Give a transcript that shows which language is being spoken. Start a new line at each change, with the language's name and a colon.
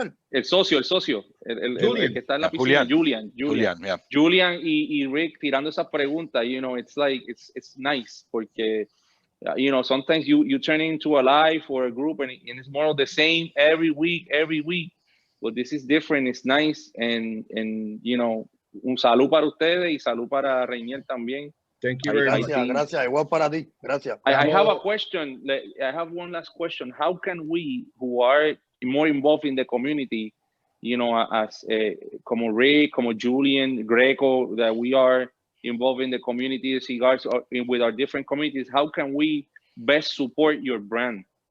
Spanish: El socio, el que está en la piscina,
English: Julian y Rick tirando esa pregunta, you know, it's like it's nice porque you know, sometimes you turn into a live or a group and it's more of the same every week, but this is different. It's nice, and you know,
Spanish: un salud para ustedes y salud para Reinier también.
English: Thank you very much.
Spanish: Gracias. Igual para ti. Gracias.
English: I have a question. I have one last question. How can we, who are more involved in the community, you know, as como Rick, como Julian, Greco, that we are involved in the community of cigars with our different communities, how can we best support your brand?